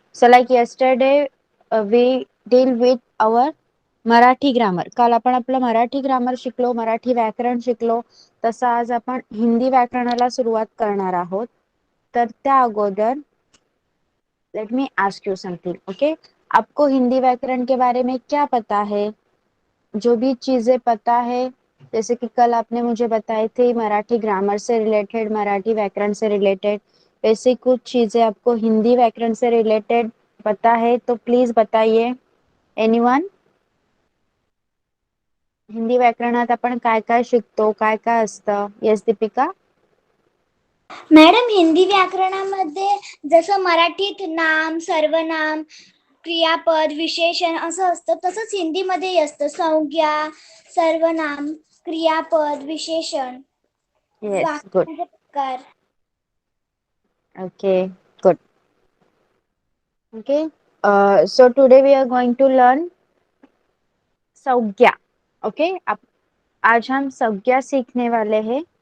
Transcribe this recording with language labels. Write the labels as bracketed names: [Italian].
[English] So like yesterday, we deal with our Marathi grammar. [Marathi] काल आपण आपलं मराठी ग्रामर शिकलो, मराठी व्याकरण शिकलो. तसं आज आपण हिंदी व्याकरणाला सुरुवात करणार आहोत. तर त्या अगोदर [English] Let me ask you something. [Hindi] Okay, आपको हिंदी व्याकरण के बारे में क्या पता है? जो भी चीजें पता है, जैसे कि कल आपने मुझे बताए थे मराठी ग्रामर से रिलेटेड, मराठी व्याकरण से रिलेटेड, वैसे कुछ चीजें आपको हिंदी व्याकरण से रिलेटेड पता है तो प्लीज बताइए. [English] Anyone? [Marathi] हिंदी व्याकरणात आपण काय काय शिकतो, काय काय असतं? येस दीपिका. मॅडम, हिंदी व्याकरणामध्ये जसं मराठीत नाम, सर्वनाम, क्रियापद, विशेषण असं असतं, तसंच हिंदीमध्ये असतं संज्ञा, सर्वनाम, क्रियापद, विशेषण, [English] Yes, good. [Marathi] वाक्यांचे प्रकार. [English] Okay, good. Okay, so today we are going to learn संज्ञा. [Hindi] ओके, आज हम संज्ञा सीखने वाले हैं.